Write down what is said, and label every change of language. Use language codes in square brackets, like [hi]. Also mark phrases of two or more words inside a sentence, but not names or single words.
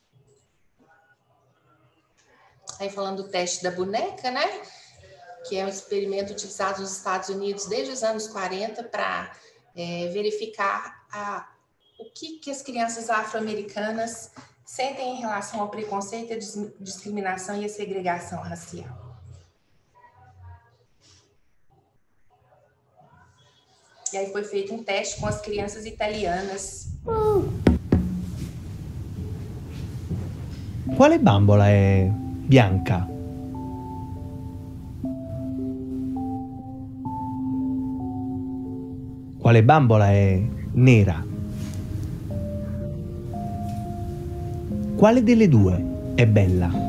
[pt] Aí falando do teste da boneca, né, que é um experimento utilizado nos Estados Unidos desde os anos 40 para verificar o que as crianças afro-americanas sentem em relação ao preconceito, a discriminação e a segregação racial. E aí foi feito um teste com as crianças italianas. [it] Quale bambola è bianca? Quale bambola è nera? Quale delle due è bella?